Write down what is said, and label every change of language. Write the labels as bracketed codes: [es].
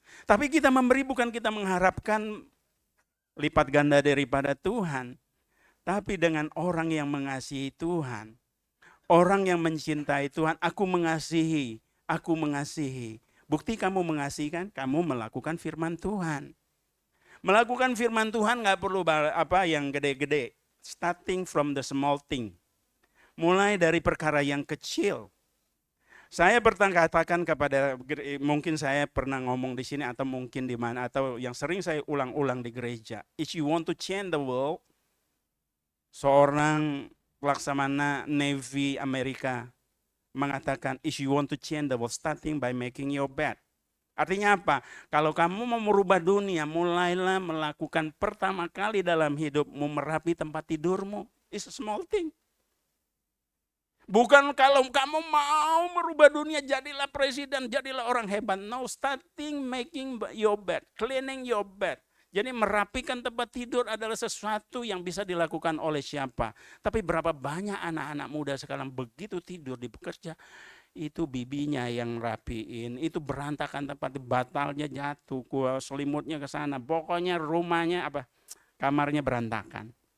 [id] Tapi kita memberi bukan kita mengharapkan lipat ganda daripada Tuhan. Tapi dengan orang yang mengasihi Tuhan. Orang yang mencintai Tuhan, aku mengasihi. Aku mengasihi. Bukti kamu mengasihi kan? Kamu melakukan firman Tuhan. Melakukan firman Tuhan gak perlu yang gede-gede. [en] Starting from the small thing. [id] Mulai dari perkara yang kecil. Saya pernah katakan kepada, mungkin saya pernah ngomong di sini atau mungkin di mana, atau yang sering saya ulang-ulang di gereja. [en] If you want to change the world, [id] seorang Laksamana Navy Amerika mengatakan, [en] if you want to change the world, starting by making your bed. [id] Artinya apa? Kalau kamu mau merubah dunia, mulailah melakukan pertama kali dalam hidupmu merapi tempat tidurmu. [en] It's a small thing. [id] Bukan kalau kamu mau merubah dunia, jadilah presiden, jadilah orang hebat. [en] No, starting making your bed, cleaning your bed. [id] Jadi merapikan tempat tidur adalah sesuatu yang bisa dilakukan oleh siapa. Tapi berapa banyak anak-anak muda sekarang begitu tidur di bekerja, itu bibinya yang rapiin, itu berantakan tempat, batalnya jatuh, selimutnya ke sana. Pokoknya rumahnya kamarnya berantakan.